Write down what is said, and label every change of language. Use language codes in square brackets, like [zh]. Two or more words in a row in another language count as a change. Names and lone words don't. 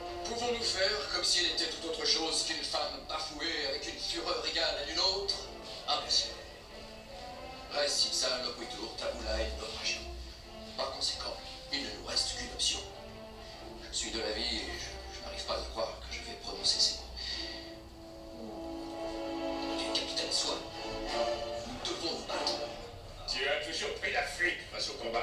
[fr] Pouvons-nous faire comme si elle était tout autre chose qu'une femme bafouée avec une fureur égale à d'une autre? Impossible. [la] Res ipsa loquitur tabula in naufragio. [fr] Par conséquent, il ne nous reste qu'une option. Je suis de l'avis et je n'arrive pas à croire que je vais prononcer ces mots. Capitaine Swan, nous devons nous battre. Tu as toujours pris la fuite face au combat.